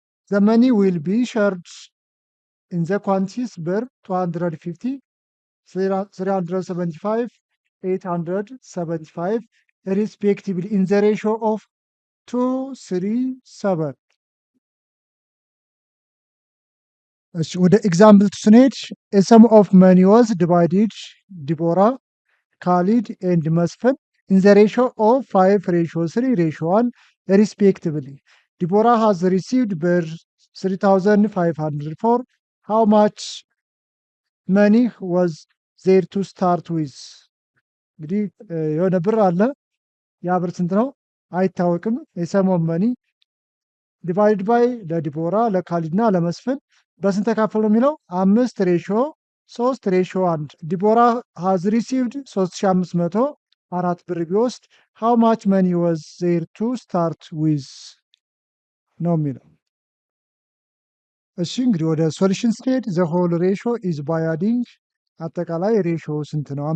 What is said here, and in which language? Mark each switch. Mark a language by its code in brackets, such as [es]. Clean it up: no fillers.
[en] the money will be shared in the quantities ብር 250 375 875 respectively in the ratio of 2:3:7. [am] እሺ ወደ ኤግዛምፕል ስንሄድ [en] a sum of money was divided ዲቦራ ካሊድ and መስፍን in the ratio of 5 ratio 3 ratio 1 respectively. Deborah has received ብር 3500 how much money was there to start with? [am] እንግዲህ የሆነ ብር አለ። ያ ብር ስንት ነው አይታወቅም። የሰም ኦፍ መኒ ዲቫይድ ባይ ለዲቦራ ለካሊድ እና ለመስፍን በስንት ተካፈሉ ነው የሚለው 5 ሬሽዮ 3 ሬሽዮ 1። [en] ዲቦራ ሃዝ ሪሲቭድ [am] 3500 4 ብር ቢወስድ [en] how much money was there to start with [am] ነው የሚለው። እሺ እንግዲህ ወደ [en] ሶሉሽን ስቴድ ዘ ሆል ሬሽዮ ኢዝ ባይ አዲንግ [am] አጠቃላይ ሬሽዮ ስንት ነው?